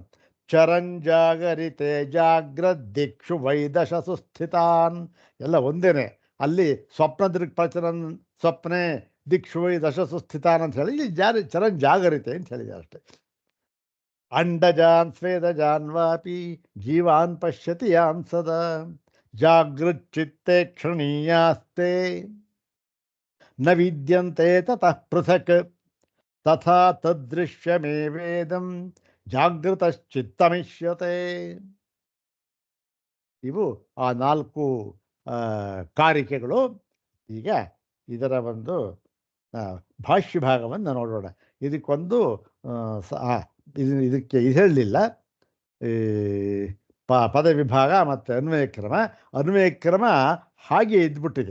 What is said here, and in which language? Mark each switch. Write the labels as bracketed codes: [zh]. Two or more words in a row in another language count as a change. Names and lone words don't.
[sa] ಚರಂಜಾಗರಿತೆ ಜಾಗ್ರದಿಕ್ಷು ವೈದಶಸು ಸ್ಥಿತಾನ್, [kn] ಎಲ್ಲ ಒಂದೇನೆ. [sa] ಅಲ್ಲಿ ಸ್ವಪ್ನ ದೃಕ್ಪ್ರಚರನ್ ಸ್ವಪ್ನೆ ದಿಕ್ಷು ವೈ ದಶಸು ಸ್ಥಿತಾನ್ [kn] ಅಂತ ಹೇಳಿ ಇಲ್ಲಿ [sa] ಚರಂಜಾಗರಿತೆ [kn] ಅಂತ ಹೇಳಿದ್ದಾರೆ ಅಷ್ಟೆ. [sa] ಅಂಡಜಾನ್ ಸ್ವೇದಜಾನ್ ವಾಪಿ ಜೀವಾನ್ ಪಶ್ಯತಿ ಯಾನ್ ಸದಾ ಜಾಗೃಚ್ಚಿತ್ತೆ ಕ್ಷಣೀಯಾಸ್ತೆ ನ ವಿದ್ಯಂತೆ ತತಃ ಪೃಥಕ್ ತಥಾ ತದೃಶ್ಯಮೇವೇದಂ ಜಾಗೃತಶ್ಚಿತ್ತಮಿಷ್ಯತೆ. [kn] ಇವು ಆ 4 ಕಾರಿಕೆಗಳು. ಈಗ ಇದರ ಒಂದು ಭಾಷ್ಯ ಭಾಗವನ್ನು ನೋಡೋಣ. ಇದಕ್ಕೊಂದು ಇದಕ್ಕೆ ಇದು ಹೇಳಲಿಲ್ಲ, ಪದ ವಿಭಾಗ ಮತ್ತು ಅನ್ವಯ ಕ್ರಮ ಹಾಗೆ ಇದ್ಬಿಟ್ಟಿದೆ.